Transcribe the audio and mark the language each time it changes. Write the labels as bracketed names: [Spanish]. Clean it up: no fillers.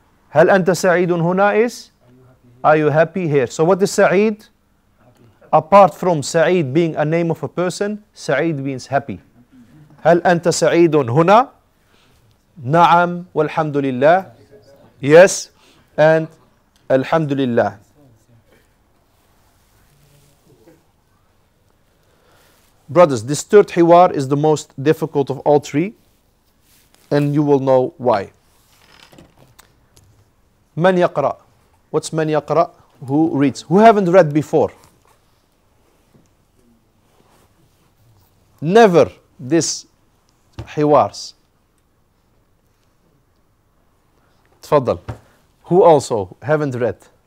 [Arabic] هل أنت سعيد هنا is? [English] Are you happy here? So what is سعيد? Apart from سعيد being a name of a person, سعيد means happy. [Arabic] هل أنت سعيد هنا? نعم والحمد لله. [English] Yes and الحمد لله. Brothers, this third hiwar is the most difficult of all three, and you will know why. [Arabic] من يقرأ? [English] What's [Arabic] من يقرأ? [English] Who reads? Who haven't read before? Never this hiwars. تفضل. Who also haven't read?